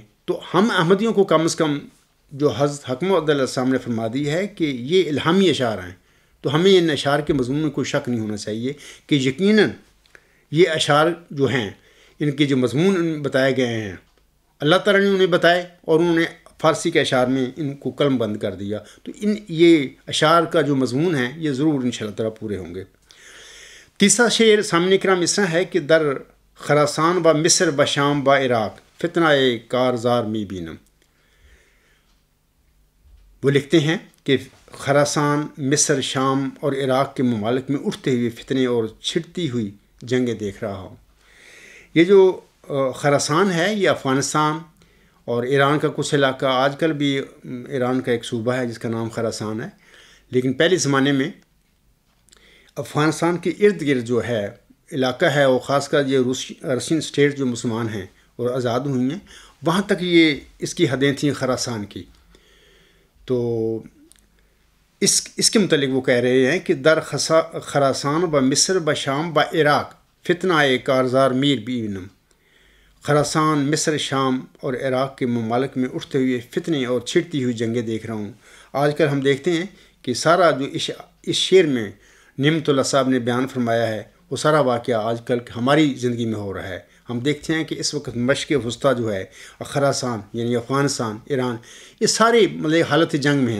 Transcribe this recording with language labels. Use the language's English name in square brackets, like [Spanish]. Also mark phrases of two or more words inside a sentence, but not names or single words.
[Urdu] تو ہم احمدیوں کو کم از کم جو حضرت حق محمد علیہ السلام نے فرما دی ہے کہ یہ الہامی اشعار ہیں، تو ہمیں ان اشعار کے مضمون میں کوئی شک نہیں ہونا چاہیے کہ یقیناً یہ اشعار جو ہیں ان کے جو مضمون بتائے گئے ہیں اللہ تعالیٰ نے انہیں بتائے اور انہوں نے فارسی کے اشعار میں ان کو قلم بند کر دیا. تو یہ اشعار کا جو مضمون ہے یہ ضرور انشاءاللہ تعالیٰ پورے ہوں گے. تیسرا شعر سامعین کرام اس طرح ہے کہ [Persian] در خراسان با مصر با شام با عراق فتنہ کارزار می بینم. [Urdu] وہ لکھتے ہیں کہ خراسان، مصر، شام اور عراق کے ممالک میں اٹھتے ہوئے فتنے اور چھڑتی ہوئی جنگیں دیکھ رہا ہوں. یہ جو خراسان ہے یہ افغانستان اور ایران کا کچھ علاقہ، آج کل بھی ایران کا ایک صوبہ ہے جس کا نام خراسان ہے، لیکن پہلے زمانے میں افغانستان کے ارد گرد جو ہے علاقہ ہے، اور خاص کر یہ رشین اسٹیٹ جو مسلمان ہیں اور آزاد ہوئی ہیں، وہاں تک یہ اس کی حدیں تھیں خراسان کی. تو اس کے متعلق وہ کہہ رہے ہیں کہ [Persian] در خراسان با مصر با شام با عراق فتنہ کارزار میر بینم. [Urdu] خراسان، مصر، شام اور عراق کے ممالک میں اٹھتے ہوئے فتنے اور چھڑتی ہوئی جنگیں دیکھ رہا ہوں. آج کل ہم دیکھتے ہیں کہ سارا جو اس شعر میں نعمت اللہ صاحب نے بیان فرمایا ہے وہ سارا واقعہ آج کل ہماری زندگی میں ہو رہا ہے. ہم دیکھتے ہیں کہ اس وقت مشرق وسطیٰ جو ہے، خراسان یعنی افغانستان، ایران، یہ سارے مطلب حالت جنگ میں ہیں.